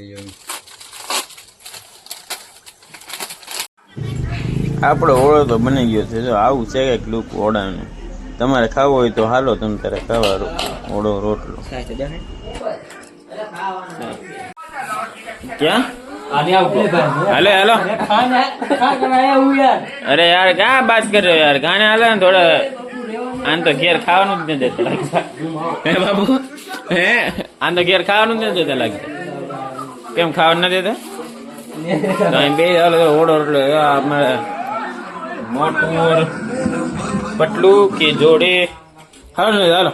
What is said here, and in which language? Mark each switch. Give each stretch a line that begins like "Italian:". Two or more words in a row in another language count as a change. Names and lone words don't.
Gujarati: આપણો ઓળો તો બની ગયો છે જો આવું છે કંઈક લુક ઓળાનું તમારે ખાવો હોય તો હાલો તમે તારે ખાવા ઓળો રોટલો સાહેબ તો દેખાય ક્યાં હાલે હાલો અરે યાર
Hindi: क्या बात कर रहे हो यार
Gujarati: गाने हाले ने थोड़ा આન તો ઘેર ખાવાનું જ નથી દેતા લાગતા હે બાબુ હે આન તો ઘેર ખાવાનું જ નથી દેતા લાગતા કેમ ખાવાનું નથી દેતા તો બે હાલો ઓળો રોટલો અમારે મોટું પટલું કે જોડે હાલો ને હાલો